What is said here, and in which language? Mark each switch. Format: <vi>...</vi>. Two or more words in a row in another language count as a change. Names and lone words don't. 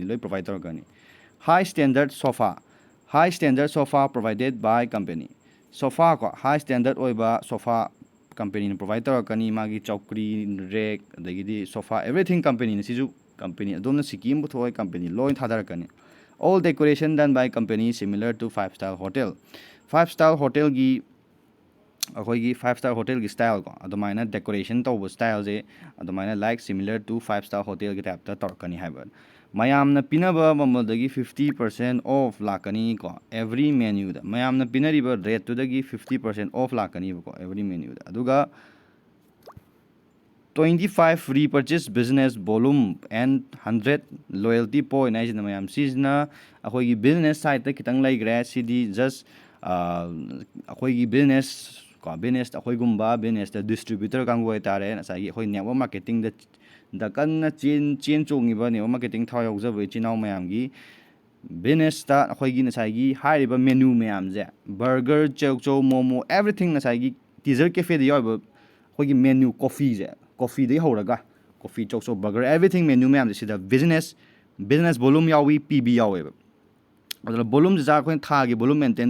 <mni>ꯂꯣꯏ ꯄ꯭ꯔꯣꯚꯥꯏꯠ ꯇꯧꯔꯛꯀꯅꯤ</mni> <en>high standard sofa provided by company sofa</en> <mni>ꯀꯣ</mni> <en>high standard</en> <mni>ꯑꯣꯏꯕ ꯁꯣꯐꯥ ꯀꯝꯄꯦꯅꯤꯅ ꯄ꯭ꯔꯣꯚꯥꯏꯠ ꯇꯧꯔꯛꯀꯅꯤ ꯃꯥꯒꯤ ꯆꯧꯀ꯭ꯔꯤ ꯔꯦꯛ ꯑꯗꯒꯤꯗꯤ ꯁꯣꯐꯥ</mni> <en>everything company</en> <mni>ꯁꯤꯁꯨ ꯀꯝꯄꯦꯅꯤ ꯑꯗꯣꯝꯅ ꯁꯤꯛꯀꯤ ꯑꯃ ꯄꯨꯊꯣꯛꯑꯣꯏ ꯀꯝꯄꯦꯅꯤ ꯂꯣꯏ ꯊꯥꯗꯔꯛꯀꯅꯤ</mni> <en>all decoration done by company similar to 5-star hotel</en> <mni>5-star hotelꯒꯤ ꯑꯩꯈꯣꯏꯒꯤ 5-star hotelꯒꯤ ꯁ꯭ꯇꯥꯏꯜ ꯀꯣ ꯑꯗꯨꯃꯥꯏꯅ ꯗꯦꯀꯣꯔꯦꯁꯟ ꯇꯧꯕ ꯁ꯭ꯇꯥꯏꯜꯁꯦ ꯑꯗꯨꯃꯥꯏꯅ</mni> <en>like similar to 5-star hotel</en> <mni>ꯇꯥꯏꯞꯇ ꯇꯧꯔꯛꯀꯅꯤ ꯍꯥꯏꯕ ꯃꯌꯥꯝꯅ ꯄꯤꯅꯕ ꯃꯃꯜꯗꯒꯤ 50% ꯑꯣꯐ ꯂꯥꯛꯀꯅꯤ ꯀꯣ</mni> <en>every menu</en> <mni>ꯃꯌꯥꯝꯅ ꯄꯤꯅꯔꯤꯕ ꯔꯦꯠꯇꯨꯗꯒꯤ 50% ꯑꯣꯐ ꯂꯥꯛꯀꯅꯤꯕꯀꯣ</mni> <en>every menu</en> <mni>ꯑꯗꯨꯒ</mni> <en>25 repurchase business volume and 100 loyalty point</en> <mni>ꯍꯥꯏꯁꯤꯅ ꯃꯌꯥꯝ ꯁꯤꯁꯤꯅ ꯑꯩꯈꯣꯏꯒꯤ ꯕꯤꯖꯤꯅꯦꯁ ꯁꯥꯏꯠꯇ ꯈꯤꯇꯪ ꯂꯩꯈ꯭ꯔꯦ ꯁꯤꯗꯤ ꯖꯁ ꯑꯩꯈꯣꯏꯒꯤ ꯕꯤꯖꯤꯅꯦꯁ ꯑꯩꯈꯣꯏꯒꯨꯝꯕ</mni> <en>business distributor</en> <mni>ꯀꯥꯡꯕꯨ ꯍꯥꯏꯇꯥꯔꯦ ꯉꯁꯥꯏꯒꯤ ꯑꯩꯈꯣꯏ</mni> <en>network marketing</en> <mni>ꯀꯟꯅ ꯆꯦꯟ ꯆꯣꯡꯉꯤꯕ</mni> <en>network marketing</en> <mni>ꯊꯋꯥꯏ ꯌꯥꯎꯖꯕ ꯏꯆꯤꯜ ꯏꯅꯥꯎ ꯃꯌꯥꯝꯒꯤ ꯕꯤꯖꯤꯅꯦꯁꯇ ꯑꯩꯈꯣꯏꯒꯤ ꯉꯁꯥꯏꯒꯤ ꯍꯥꯏꯔꯤꯕ</mni> <en>menu burger chowchow momo everything</en> <mni>ꯉꯁꯥꯏꯒꯤ ꯇꯤꯖꯔ ꯀꯦꯐꯦꯗ ꯌꯥꯎꯔꯤꯕ ꯑꯩꯈꯣꯏꯒꯤ ꯃꯦꯅ꯭ꯌꯨ ꯀꯣꯐꯤꯗꯒꯤ ꯍꯧꯔꯒ</mni> <en>coffee chowchow burger everything menu</en> <mni>ꯃꯌꯥꯝꯁꯦ ꯁꯤꯗ</mni> <en>business volume</en> <mni>ꯌꯥꯎꯏ ꯄꯤ ꯌꯥꯎꯋꯦꯕ ꯑꯗꯨꯅ ꯚꯣꯂꯨꯝꯁꯤꯗ ꯑꯩꯈꯣꯏꯅ ꯊꯥꯒꯤ ꯚꯣꯂꯨꯝ ꯃꯦꯟꯇꯦꯟ</mni>